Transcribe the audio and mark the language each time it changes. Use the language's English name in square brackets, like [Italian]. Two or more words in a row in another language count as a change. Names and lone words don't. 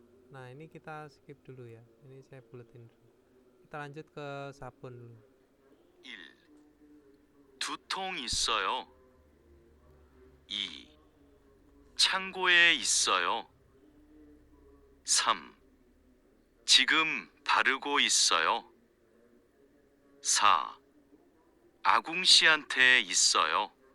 [Indonesian] Nah, ini kita skip dulu ya. Ini saya buletin dulu. Kita lanjut ke sabun dulu. 1. [Korean] 두통 있어요. 2. 창고에 있어요. 3. 지금 바르고 있어요. 4. 아궁 씨한테 있어요.